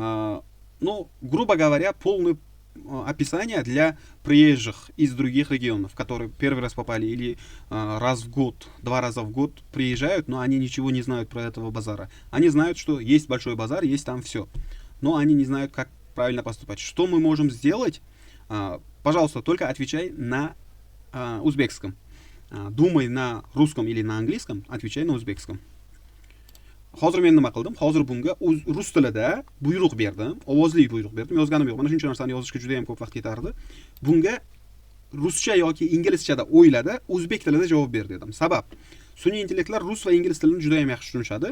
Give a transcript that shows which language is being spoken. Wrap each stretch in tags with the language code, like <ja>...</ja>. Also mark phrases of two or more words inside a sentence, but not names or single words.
<ru>Ну, грубо говоря, полную описание для приезжих из других регионов, которые первый раз попали или раз в год, 2 раза в год приезжают, но они ничего не знают про этого базара. Они знают, что есть большой базар, есть там все, но они не знают, как правильно поступать. Что мы можем сделать? Пожалуйста, только отвечай на узбекском. Думай на русском или на английском, отвечай на узбекском.</ru> <uz>Hozir men nima qildim? Hozir bunga rus tilida buyruq berdim, ovozli buyruq berdim. Yozganim yo'q. Mana shuncha narsani yozishga juda ham ko'p vaqt ketardi. Bunga ruscha yoki inglizchada o'yladi, o'zbek tilida javob ber dedim. Sabab, sun'iy intellektlar rus va ingliz tilini juda ham yaxshi tushunishadi.</uz>